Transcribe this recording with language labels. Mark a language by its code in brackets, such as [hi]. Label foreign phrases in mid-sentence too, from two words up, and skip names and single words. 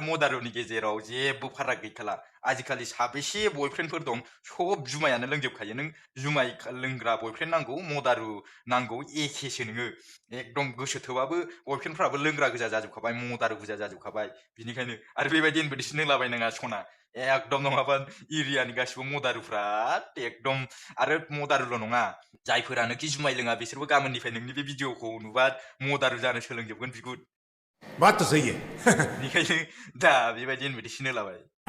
[brx] मदारुनि गेजेराव जेबो फाराग गैखाला आजिखालि साबेसे बयफ्रेन्डफोर दं सब जुमायानो लोंजोबखायो नों जुमाय लोंग्रा बयफ्रेन्ड नांगौ मदारु नांगौ एखेसो नोङो एकदम गोसो थोबाबो बयफ्रेन्डफ्राबो लोंग्रा गोजा जाजोबखाबाय मदारु गोजा जाजोबखाबाय बिनिखायनो आरो बेबायदि इनभिटेसन होलाबायनाङा सना एकदम नङाबा एरियानि गासिबो मदारुफ्रा एकदम आरो मदारुल' नङा जायफोरानोखि जुमाय लोङा बिसोरबो गाबोननिफ्राय नोंनि बे भिडिअखौ नुबा मदारु जानो सोलोंजोबगोन बिगुर [hi] बात तो सही है [brx] बेनिखायनो दा बेबायदि इनभिटेसन होलाबाय